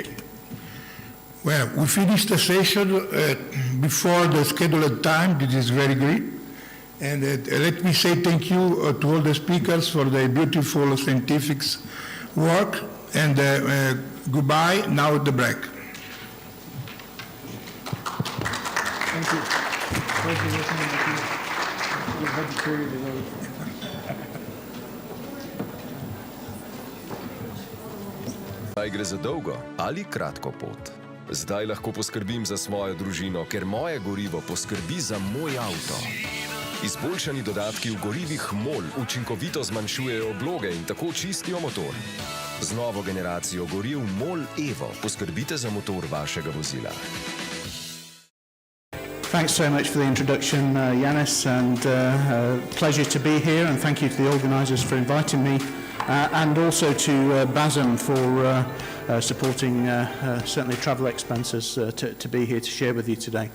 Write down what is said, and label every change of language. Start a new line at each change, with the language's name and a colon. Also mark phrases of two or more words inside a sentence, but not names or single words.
English: Well, we finished the session before the scheduled time. This is very great. And let me say thank you to all the speakers for the beautiful scientific work. And goodbye. Now the break. Thank you.
Slovenian: Naj gre za dolgo ali kratko pot. Zdaj lahko poskrbim za svojo družino, ker moje gorivo poskrbi za moj avto. Izboljšani dodatki v gorivih MOL učinkovito zmanjšujejo obloge in tako čistijo motor. Z novo generacijo goriv MOL Evo poskrbite za motor vašega vozila.
English: Thanks so much for the introduction, Yanis, and pleasure to be here, and thank you to the organisers for inviting me, and also to BASM for supporting certainly travel expenses to be here to share with you today.